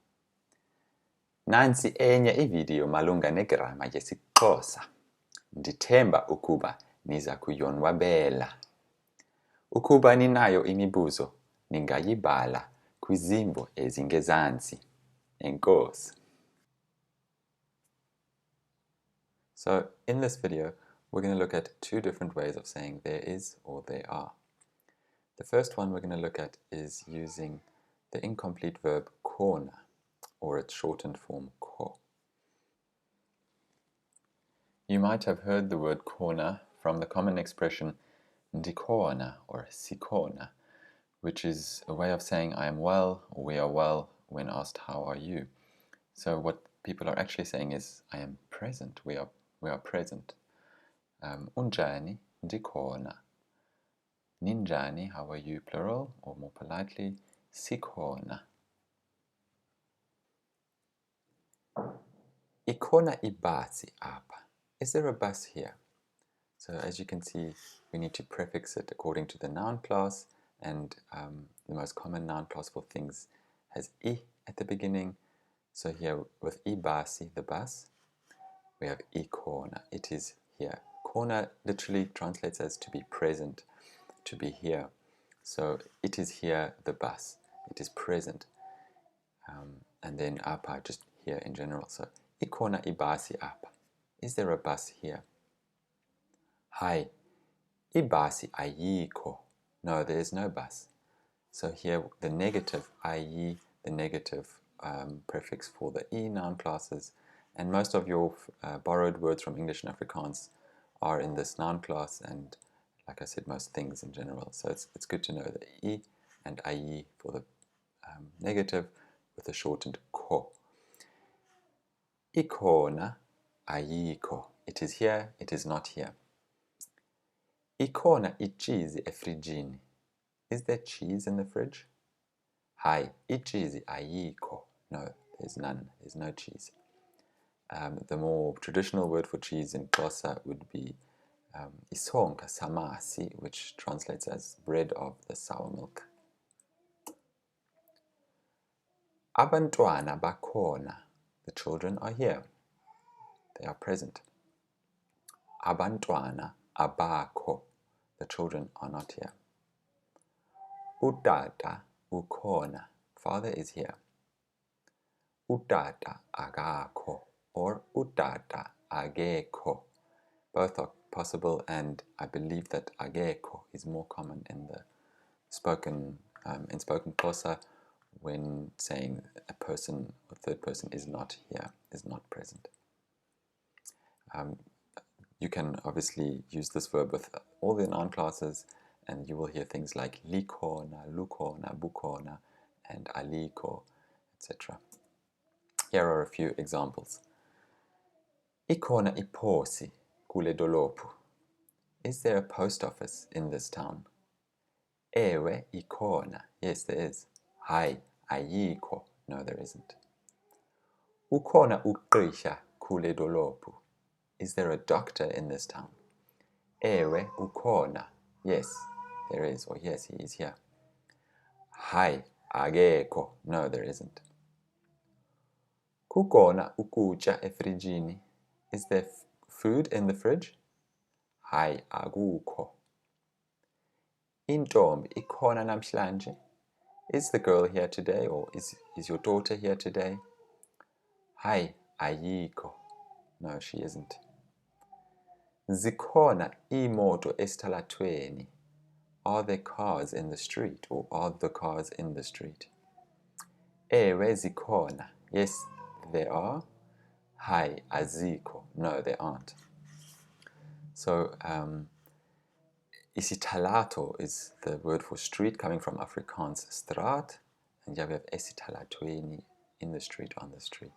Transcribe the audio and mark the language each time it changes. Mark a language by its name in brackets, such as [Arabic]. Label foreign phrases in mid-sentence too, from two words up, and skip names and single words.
[Xhosa] Nansi enye ividiyo malunga negrama yesiXhosa. Ndithemba ukuba niza kuyonwabela. Ukuba ninayo imibuzo, ningayibhala kwizimbo ezingezantsi. Enkosi. [English] So, in this video, we're going to look at two different ways of saying there is or there are. The first one we're going to look at is using the incomplete verb khona, or its shortened form kho. You might have heard the word khona from the common expression ndikhona or sikhona, which is a way of saying I am well or we are well when asked how are you. So what people are actually saying is I am present, we are present. [Xhosa] Unjani ndikhona. Ninjani, [English] how are you, plural, or more politely, [Xhosa] sikhona. Ikhona ibhasi apha. [English] Is there a bus here? So as you can see, we need to prefix it according to the noun class, and the most common noun class for things has I at the beginning. So here with ibhasi, the bus, we have ikhona, it is here. Khona literally translates as to be present, to be here. So it is here, the bus, it is present. And then apa, just here in general. So [Xhosa] ikhona ibhasi apa. [English] Is there a bus here? [Xhosa] Hi, ibhasi ayikho. [English] No, there is no bus. So here the negative ayi, the negative prefix for the e noun classes, and most of your borrowed words from English and Afrikaans are in this noun class, and like I said, most things in general. So it's good to know the e and ayi for the negative with the shortened kho. [Xhosa] Ikhona ayikho. [English] It is here, it is not here. [Xhosa] Ikhona ichizi efrijini. [English] Is there cheese in the fridge? [Xhosa] Hi, ichizi ayikho. [English] No, there's none. There's no cheese. The more traditional word for cheese in Xhosa would be [Xhosa] isonka samasi, [English] which translates as bread of the sour milk. [Xhosa] Abantwana bakhona. [English] The children are here. They are present. [Xhosa] Abantwana abakho. [English] The children are not here. [Xhosa] Utata ukhona. [English] Father is here. [Xhosa] Utata akakho or utata akekho. [English] Both are possible, and I believe that akekho is more common in the spoken Xhosa when saying a person or third person is not here, is not present. You can obviously use this verb with all the noun classes, and you will hear things like likhona, lukhona, bukhona, and alikho, etc. Here are a few examples. [Xhosa] Ikhona iposi kule dolophu. [English] Is there a post office in this town? [Xhosa] Ewe ikhona. [English] Yes, there is. [Xhosa] Hi, ayikho. [English] No, there isn't. [Xhosa] Ukhona ugqirha kule dolophu. [English] Is there a doctor in this town? [Xhosa] Ewe ukhona. [English] Yes, there is, or yes, he is here. [Xhosa] Hi, akekho. [English] No, there isn't. [Xhosa] Kukhona ukutya efrijini. [English] Is there food in the fridge? [Xhosa] Hi, akukho. Intombi ikhona namhlanje. [English] Is the girl here today, or is your daughter here today? [Xhosa] Hi, ayikho. [English] No, she isn't. [Xhosa] Zikhona iimoto esitalatweni. [English] Are there cars in the street, or are the cars in the street? [Xhosa] Ewe zikhona. [English] Yes, there are. [Xhosa] Hi, azikho. [English] No, there aren't. So, isitalato is the word for street, coming from Afrikaans straat, and here we have esitalatweni, in the street, on the street.